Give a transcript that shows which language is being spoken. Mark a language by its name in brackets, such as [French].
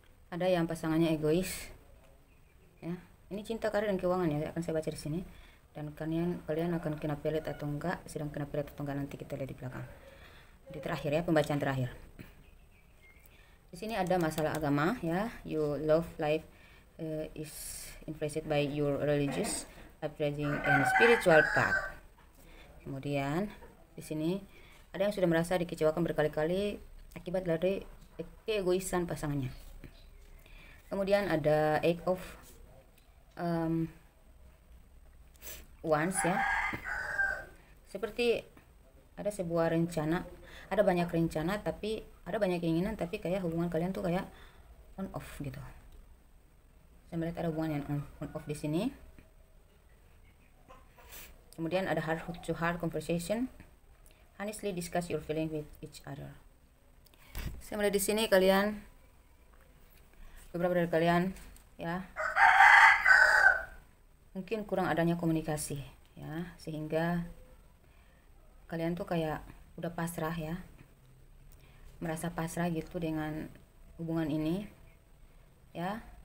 [Indonesian] Ada yang pasangannya egois ya. Ini cinta, karir dan keuangan ya, akan saya baca di sini. Dan kalian akan kena pelet atau enggak, sedang kena pelet atau enggak, nanti kita lihat di belakang. Di terakhir ya, pembacaan terakhir. Di sini ada masalah agama ya. [English] You love life is influenced by your religious upbringing and spiritual path. [Indonesian] Kemudian di sini ada yang sudah merasa dikecewakan berkali-kali akibat dari keegoisan pasangannya. Kemudian ada Eight of Wands ya. Seperti ada sebuah rencana, ada banyak rencana tapi ada banyak keinginan, tapi kayak hubungan kalian tuh kayak on off gitu. Saya melihat ada hubungan yang on off di sini. Kemudian ada [English] heart to heart conversation. Honestly discuss your feeling with each other. [Indonesian] Saya melihat di sini kalian, beberapa dari kalian ya, mungkin kurang adanya komunikasi ya, sehingga kalian tuh kayak udah pasrah ya, merasa pasrah gitu dengan hubungan ini ya.